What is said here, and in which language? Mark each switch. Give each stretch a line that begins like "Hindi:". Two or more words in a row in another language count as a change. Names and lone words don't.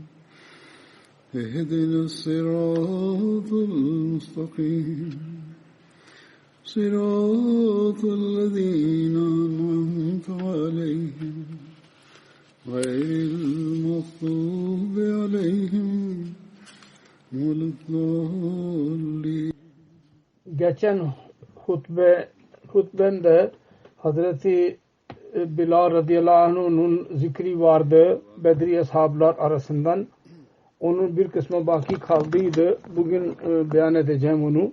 Arabic: اهدنا الصراط المستقيم صراط الذين أنعمت عليهم غير المغضوب عليهم ولا الضالين.
Turkish: Geçen hutbende Hazreti Bilal radıyallahu anh'un zikri vardı Bedri ashablar arasından. Onun bir kısmı baki kaldıydı. Bugün beyan edeceğim onu.